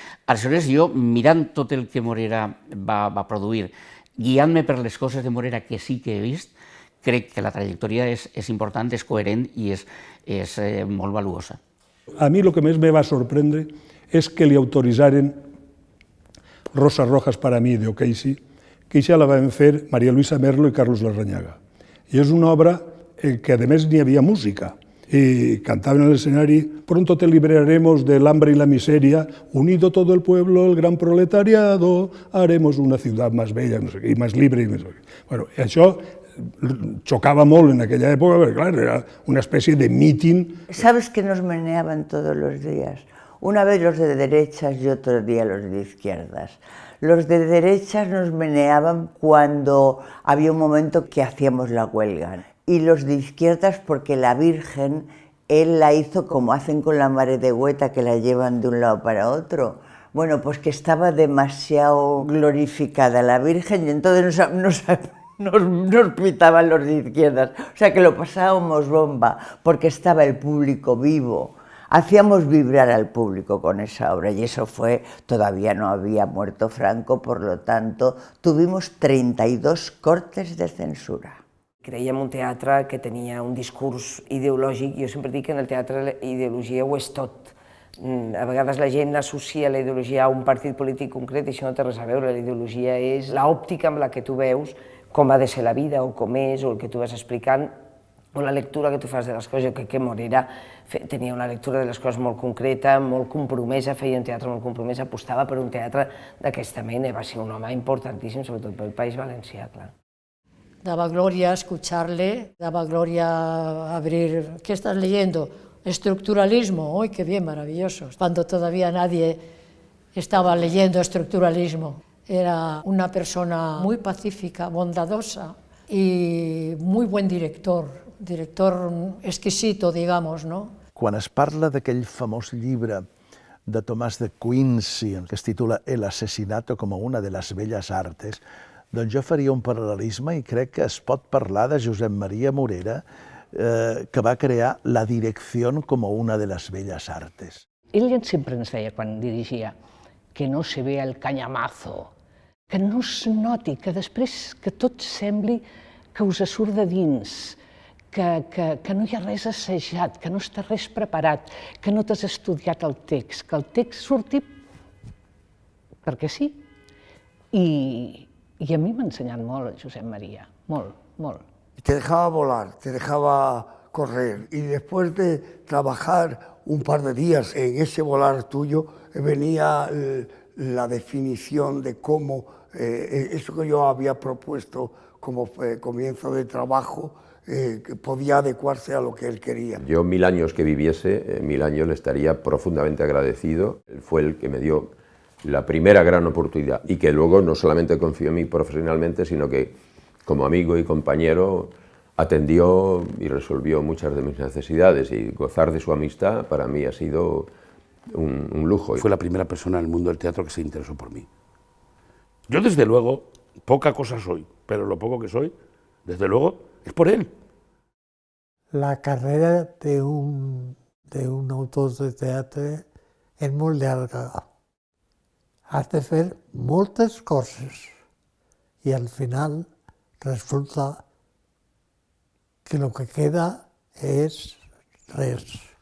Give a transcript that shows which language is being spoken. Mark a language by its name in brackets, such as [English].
[Catalan] Aleshores, jo, mirant tot el que Morera va produir, guiant-me per les coses de Morera que sí que he vist, crec que la trajectòria és important, és coherent i és molt valuosa. A mi el que més me va sorprendre és que li autoritzaren Rosas Rojas para mí, de O'Casey, que això la van fer María Luisa Merlo i Carlos Larrañaga. I és una obra que, a més, n'hi havia música. [Spanish] Y cantaban en el escenario: pronto te libraremos del hambre y la miseria, unido todo el pueblo, el gran proletariado, haremos una ciudad más bella, no sé qué, y más libre. [Catalan] Bueno, això chocaba molt en aquella època, perquè, clar, era una especie de mítin. [Spanish] ¿Sabes que nos meneaban todos los días? Una vez los de derechas y otro día los de izquierdas. Los de derechas nos meneaban cuando había un momento que hacíamos la huelga. Y los de izquierdas porque la Virgen, él la hizo como hacen con la Mare de Hueta, que la llevan de un lado para otro. Bueno, pues que estaba demasiado glorificada la Virgen y entonces nos pitaban los de izquierdas. O sea que lo pasábamos bomba porque estaba el público vivo. Hacíamos vibrar al público con esa obra y eso fue, todavía no había muerto Franco, por lo tanto tuvimos 32 cortes de censura. [Catalan] Creiem un teatre que tenia un discurs ideològic. Jo sempre dic que en el teatre la ideologia ho és tot. A vegades la gent associa la ideologia a un partit polític concret i això no té res a veure. La ideologia és l'òptica amb la que tu veus com ha de ser la vida o com és, o el que tu vas explicant, o la lectura que tu fas de les coses. Jo crec que Morera tenia una lectura de les coses molt concreta, molt compromesa, feia un teatre molt compromès, apostava per un teatre d'aquesta mena. Va ser un home importantíssim, sobretot pel País Valencià, clar. [Spanish] Daba gloria escucharle, daba gloria abrir. ¿Qué estás leyendo? Estructuralismo. ¡Uy, qué bien, maravilloso! Cuando todavía nadie estaba leyendo estructuralismo. Era una persona muy pacífica, bondadosa y muy buen director exquisito, digamos, ¿no? [Catalan] Quan es parla d'aquell famós llibre de Tomàs de Quincy, que es titula El asesinato como una de las bellas artes, doncs jo faria un paral·lelisme i crec que es pot parlar de Josep Maria Morera, que va crear la direcció com una de les belles artes. Ell sempre ens deia, quan dirigia, [Spanish] que no se vea el cañamazo, [Catalan] que no es noti, que després que tot sembli que us surt de dins, que no hi ha res assajat, que no està res preparat, que no t'has estudiat el text, que el text surti perquè sí. I a mi m'ha ensenyat molt el Josep María, molt, molt. [Spanish] Te dejaba volar, te dejaba correr y después de trabajar un par de días en ese volar tuyo venía la definición de cómo eso que yo había propuesto como comienzo de trabajo que podía adecuarse a lo que él quería. Yo 1000 años que viviese, 1000 años le estaría profundamente agradecido. Él fue el que me dio la primera gran oportunidad y que luego no solamente confió en mí profesionalmente, sino que como amigo y compañero atendió y resolvió muchas de mis necesidades, y gozar de su amistad para mí ha sido un lujo. Fue la primera persona en el mundo del teatro que se interesó por mí. Yo desde luego, poca cosa soy, pero lo poco que soy, desde luego, es por él. [Catalan] La carrera de un autor de teatre és molt llarga. Has de fer moltes coses i al final resulta que el que queda és res.